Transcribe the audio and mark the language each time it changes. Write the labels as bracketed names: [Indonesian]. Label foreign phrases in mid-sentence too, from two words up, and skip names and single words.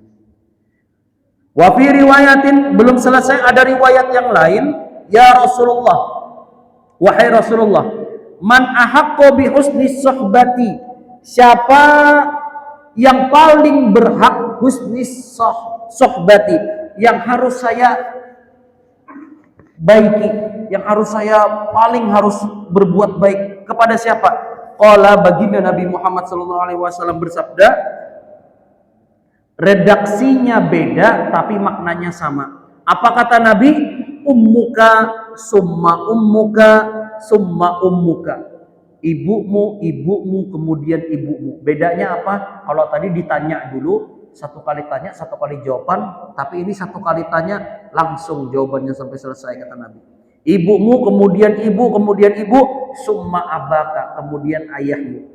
[Arabic] وفي رواية, [Indonesian] belum selesai ada riwayat yang lain, [Arabic] يا رسول الله, [Indonesian] wahai Rasulullah, [Arabic] من أحق بحسن صحبتي, [Indonesian] siapa yang paling berhak [Arabic] حسن صحبتي, [Indonesian] yang harus saya baiki, yang harus saya paling harus berbuat baik kepada siapa? Qala, baginda Nabi Muhammad SAW bersabda, redaksinya beda tapi maknanya sama. Apa kata Nabi? [Arabic] أمك ثم أمك ثم أمك. [Indonesian] Ibumu, kemudian ibumu. Bedanya apa? Kalau tadi ditanya dulu, satu kali tanya, satu kali jawaban, tapi ini satu kali tanya, langsung jawabannya sampai selesai, kata Nabi. Ibumu, kemudian ibu, [Arabic] ثم أباك, [Indonesian] kemudian ayahmu.